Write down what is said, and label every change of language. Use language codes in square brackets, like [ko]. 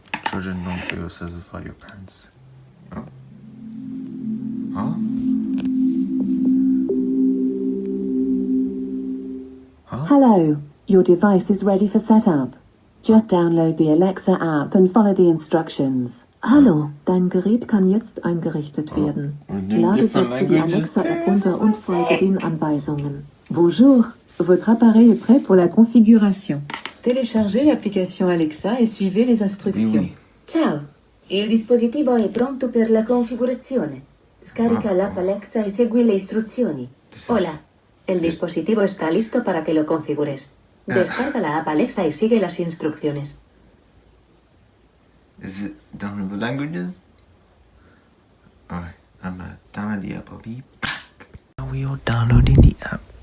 [en] Children don't feel yourselves by your parents. Oh. Huh? Huh? Hello, your device is ready for setup. Just download the Alexa app and follow the instructions. [de] Hallo, dein Gerät kann jetzt eingerichtet werden. Lade dazu die Alexa-App runter und folge den Anweisungen. [fr] Bonjour, votre appareil est prêt pour la configuration. Téléchargez l'application Alexa et suivez les instructions. Oui. [it] Ciao, il dispositivo è pronto per la configurazione. Scarica l'app Alexa y segui le instrucciones. [es] Hola, el dispositivo está listo para que lo configures. Descarga la app Alexa y sigue las instrucciones. [en] Is it done with the languages? Alright, I'm gonna download the app. I'll be back. We are downloading the app.